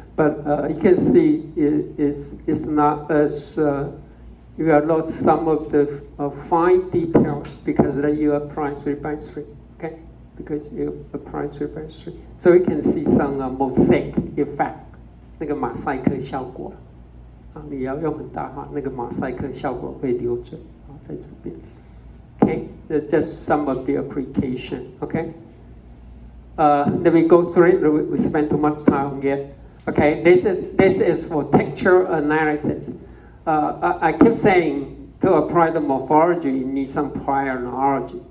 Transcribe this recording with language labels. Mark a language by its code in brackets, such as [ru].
[en] But you can see it's not as you have lost some of the fine details because you apply 3 by 3. Okay, because you apply 3 by 3, so you can see some mosaic effect. [zh] 那个马赛克效果啊，你要用很大哈，那个马赛克效果会留着啊，在这边。 [en] Okay, that's just some of the application. Okay, let me go through it. We spend too much time on it. Okay, this is for texture analysis. I keep saying to apply the morphology, you need some prior knowledge.